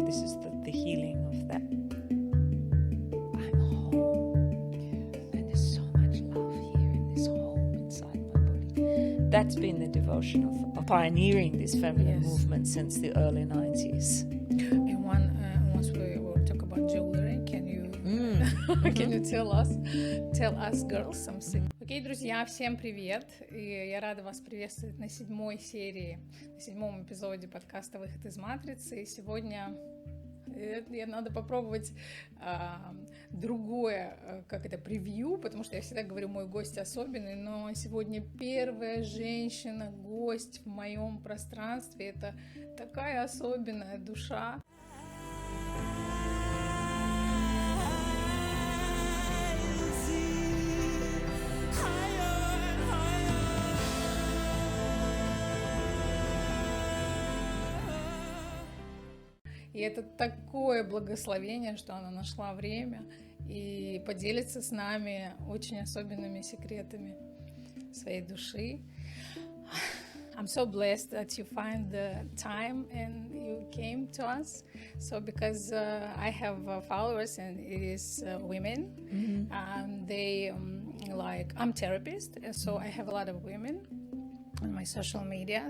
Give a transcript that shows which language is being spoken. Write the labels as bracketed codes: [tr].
[en] This is the healing of that. I'm home, and there's so much love here in this home inside my body. That's been the devotion of pioneering this feminine movement since the early 90s. And once we will talk about jewelry, can you tell us girls something? [ru] Окей, друзья, всем привет! И я рада вас приветствовать на 7-й серии, на 7-м эпизоде подкаста «Выход из матрицы». И сегодня надо попробовать другое, превью, потому что я всегда говорю, мой гость особенный, но сегодня первая женщина-гость в моем пространстве. Это такая особенная душа. И это такое благословение, что она нашла время и поделится с нами очень особенными секретами своей души. [en] I'm so blessed that you find the time and you came to us. So because I have followers and it is women, they I'm therapist, so I have a lot of women on my social media.